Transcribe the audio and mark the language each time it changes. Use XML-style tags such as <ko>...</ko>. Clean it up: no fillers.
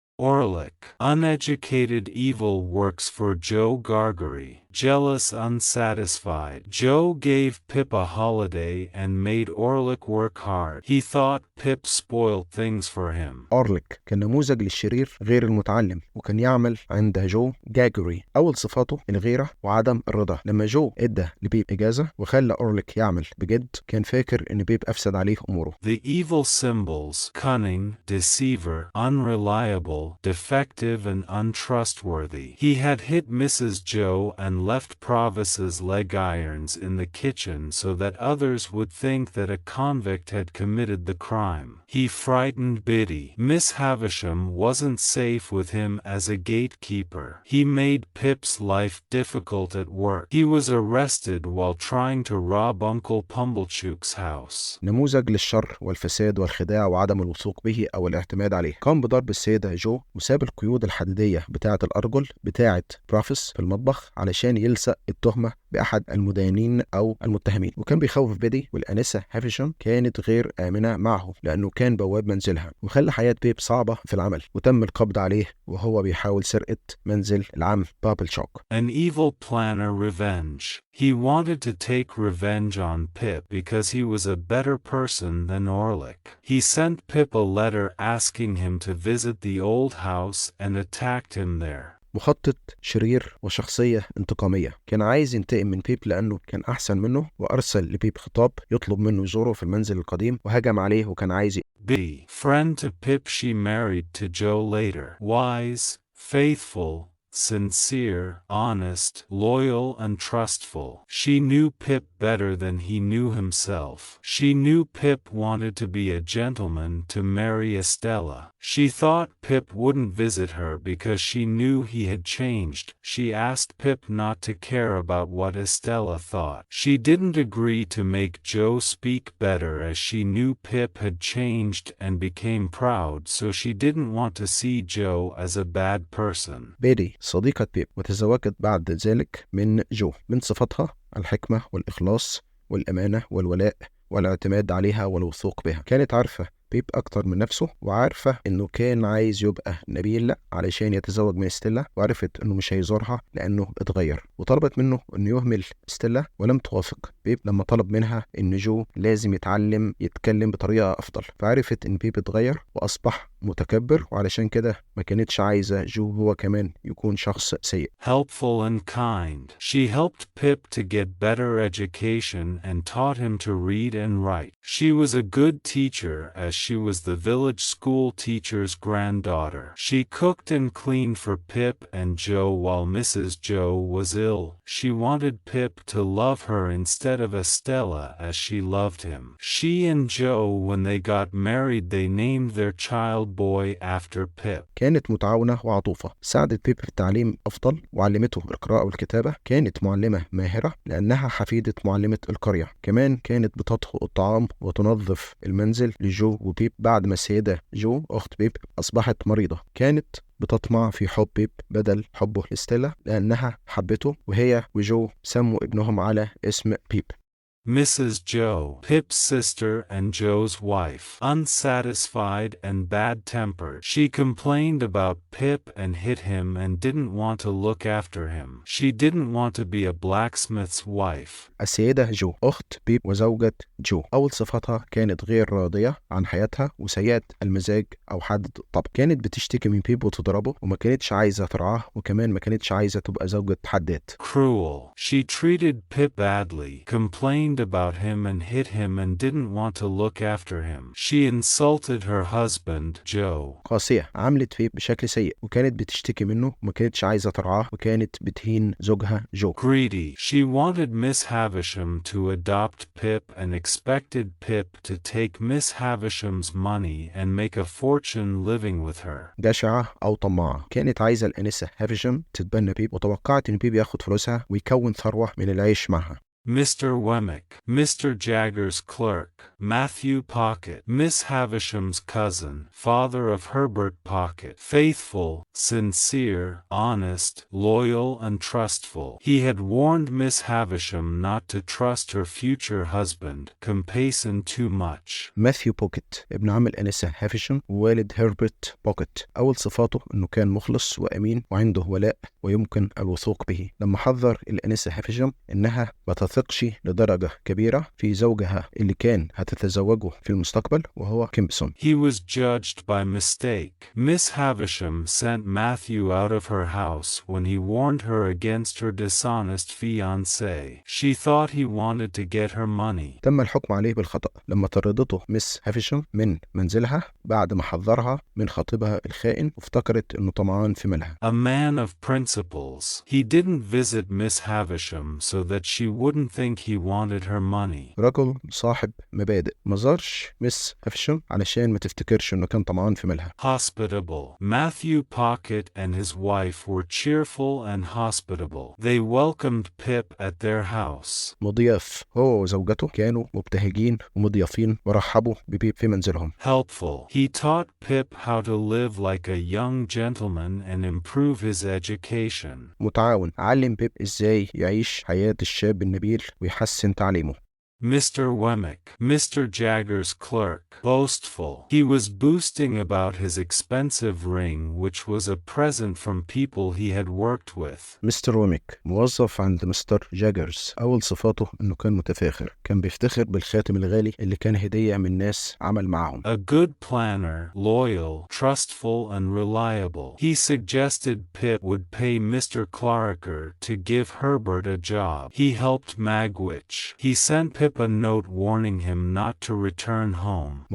<en>Orlick, uneducated, evil, works for Joe Gargery. Jealous, unsatisfied. Joe gave Pip a holiday and made Orlick work hard. He thought Pip spoiled things for him.</en> <ar>أورليك كان نموذج للشرير غير المتعلم، وكان يعمل عند جو جاجوري. أول صفاته الغيرة وعدم الرضا. لما جو ادى لبيب إجازة وخلى أورليك يعمل بجد، كان فاكر إن بيب أفسد عليه أموره.</ar> <en>The evil symbols: cunning, deceiver, unreliable, defective, and untrustworthy. He had hit Mrs. Joe and left Provis's leg irons in the kitchen so that others would think that a convict had committed the crime. He frightened Biddy. Miss Havisham wasn't safe with him as a gatekeeper. He made Pip's life difficult at work. He was arrested while trying to rob Uncle Pumblechook's house.</en> <ar>نموذج للشر والفساد والخداع وعدم الوثوق به أو الاعتماد عليه. قام بضرب السيدة جو وساب القيود الحديدية بتاعة الأرجل بتاعة برافس في المطبخ علشان يلصق التهمة بأحد المدانين أو المتهمين، وكان بيخوف بيدي. والأنسة هافيشام كانت غير آمنة معه لأنه كان بواب منزلها، وخلى حياة بيب صعبة في العمل، وتم القبض عليه وهو بيحاول سرقة منزل العم بابلشوك.</ar> <en>An evil planner, revenge. He wanted to take revenge on Pip because he was a better person than Orlick. He sent Pip a letter asking him to visit the old house and attacked him there.</en> <ar>مخطط شرير وشخصية انتقامية. كان عايز ينتقم من بيب لأنه كان أحسن منه، وأرسل لبيب خطاب يطلب منه يزوره في المنزل القديم، وهجم عليه وكان عايز</ar> <en>B. Friend to Pip, she married to Joe later. Wise, faithful, sincere, honest, loyal, and trustful. She knew Pip better than he knew himself. She knew Pip wanted to be a gentleman to marry Estella. She thought Pip wouldn't visit her because she knew he had changed. She asked Pip not to care about what Estella thought. She didn't agree to make Joe speak better as she knew Pip had changed and became proud, so she didn't want to see Joe as a bad person.</en> <ar>بيدي صديقة بيب، وتزوجت بعد ذلك من جو. من صفاتها الحكمة والإخلاص والأمانة والولاء والاعتماد عليها والوثوق بها. كانت عارفة بيب أكتر من نفسه، وعارفة إنه كان عايز يبقى نبيل علشان يتزوج من ستيلا، وعرفت إنه مش هيزورها لأنه اتغير، وطلبت منه إنه يهمل ستيلا ولم توافق بيب لما طلب منها إن جو لازم يتعلم يتكلم بطريقة أفضل. فعرفت إن بيب اتغير وأصبح متكبر، وعلشان كده ما كانتش عايزة جو هو كمان يكون شخص سيء.</ar> <en>Helpful and kind. She helped Pip to get better education and taught him to read and write. She was a good teacher as she was the village school teacher's granddaughter. She cooked and cleaned for Pip and Joe while Mrs. Joe was ill. She wanted Pip to love her instead of Estella as she loved him. She and Joe, when they got married, they named their child boy after Pip.</en> <ar>كانت متعاونة وعطوفة، ساعدت بيب في التعليم أفضل وعلمته القراءة والكتابة. كانت معلمة ماهرة لأنها حفيدة معلمة القرية. كمان كانت بتطهو الطعام وتنظف المنزل لجو وبيب بعد ما السيدة جو أخت بيب أصبحت مريضة. كانت بتطمع في حب بيب بدل حبه لستيلا لأنها حبته، وهي وجو سموا ابنهم على اسم بيب.</ar> <en>Mrs. Joe, Pip's sister and Joe's wife, unsatisfied and bad-tempered. She complained about Pip and hit him and didn't want to look after him. She didn't want to be a blacksmith's wife.</en> <ar>السيدة جو أخت بيب وزوجة جو، أول صفاتها كانت غير راضية عن حياتها وسيئة المزاج أو حد الطبع. كانت بتشتكي من بيب وتضربه، وما كانتش عايزة ترعاه، وكمان ما كانتش عايزة تبقى زوجة حداد.</ar> <en>Cruel. She treated Pip badly, complained about him and hit him and didn't want to look after him. She insulted her husband, Joe.</en> <ar>قاسية، عاملت بيب بشكل سيء، وكانت بتشتكي منه وما كانتش عايزة ترعاه، وكانت بتهين زوجها جو.</ar> <en>Greedy. She wanted Miss Havisham to adopt Pip and expected Pip to take Miss Havisham's money and make a fortune living with her.</en> <ar>جشعة أو طماعة، كانت عايزة الأنسة هافيشام تتبنى بيب، وتوقعت إن بيب ياخد فلوسها ويكون ثروة من العيش معها.</ar> <en>Mr. Wemmick, Mr. Jagger's clerk, Matthew Pocket, Miss Havisham's cousin, father of Herbert Pocket, faithful, sincere, honest, loyal and trustful. He had warned Miss Havisham not to trust her future husband, Compayson, too much.</en> <ar>ماثيو بوكيت ابن عم الأنسة هافيشام ووالد هربرت بوكيت. أول صفاته إنه كان مخلص وأمين وعنده ولاء ويمكن الوثوق به. لما حذر الأنسة هافيشام إنها ما تثقش لدرجة كبيرة في زوجها اللي كان هتتزوجه في المستقبل وهو كيمبسون.</ar> <en>He was judged by mistake. Miss Havisham sent Matthew out of her house when he warned her against her dishonest fiancé. She thought he wanted to get her money.</en> <ar>تم الحكم عليه بالخطأ لما طردته ميس هافيشام من منزلها بعد ما حذرها من خطيبها الخائن، وافتكرت إنه طمعان في مالها.</ar> <en>A man of principles. He didn't visit Miss Havisham so that she wouldn't think he wanted her money.</en> <ar>رجل صاحب مبادئ، ما زارش ميس هافيشام علشان ما تفتكرش إنه كان طمعان في مالها.</ar> <en>Hospitable. Matthew Pocket and his wife were cheerful and hospitable. They welcomed Pip at their house.</en> <ar>مضياف، هو وزوجته كانوا مبتهجين ومضيافين ورحبوا ببيب في منزلهم.</ar> <en>Helpful. He taught Pip how to live like a young gentleman and improve his education.</en> <ar>متعاون، علم بيب إزاي يعيش حياة الشاب النبيل ويحسن تعليمه.</ar> <en>Mr. Wemmick, Mr. Jagger's clerk, boastful. He was boasting about his expensive ring which was a present from people he had worked with.</en> <ar>مستر ويميك، موظف عند مستر جاجرز. أول صفاته إنه كان متفاخر، كان بيفتخر بالخاتم الغالي اللي كان هدية من ناس عمل معاهم.</ar> <en>A good planner, loyal, trustful and reliable. He suggested Pip would pay Mr. Clarker to give Herbert a job. He helped Magwitch. He sent Pip a note warning him not to return home.</en>